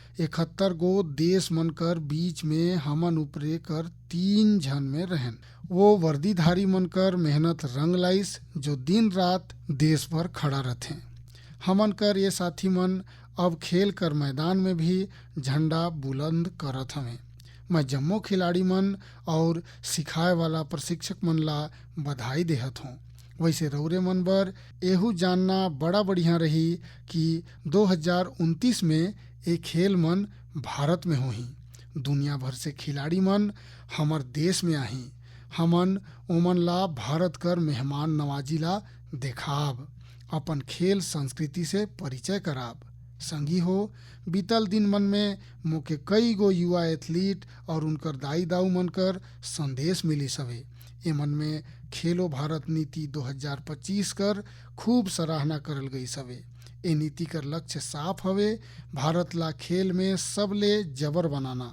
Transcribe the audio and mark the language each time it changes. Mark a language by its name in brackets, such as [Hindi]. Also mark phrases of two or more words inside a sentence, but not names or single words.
[Sadri] 71 गो देश मन कर बीच में हमन ऊपरे कर 3 जन में रहन। वो वर्दीधारी मन कर मेहनत रंग लाइस जो दिन रात देश पर खड़ा रहते। हमन कर ये साथी मन अब खेल कर मैदान में भी झंडा बुलंद करत हमें। मैं जम्मो खिलाड़ी मन और सिखाए वाला प्रशिक्षक मन ला बधाई देहत हूँ। वैसे रौरे मन बर एहू जानना बड़ा बढ़िया रही कि 2029 में ये खेल मन भारत में होही। दुनिया भर से खिलाड़ी मन हमर देश में आही। हमन ओमन ला भारत कर मेहमान नवाजी ला देखाब, अपन खेल संस्कृति से परिचय कराब। संगी हो, बीतल दिन मन में मोके कई गो युवा एथलीट और उनकर दाई दाऊ मन कर संदेश मिली सवे। ए मन में खेलो भारत नीति 2025 कर खूब सराहना करल गई सवे। ए नीति कर लक्ष्य साफ हवे, भारत ला खेल में सबले जबर बनाना।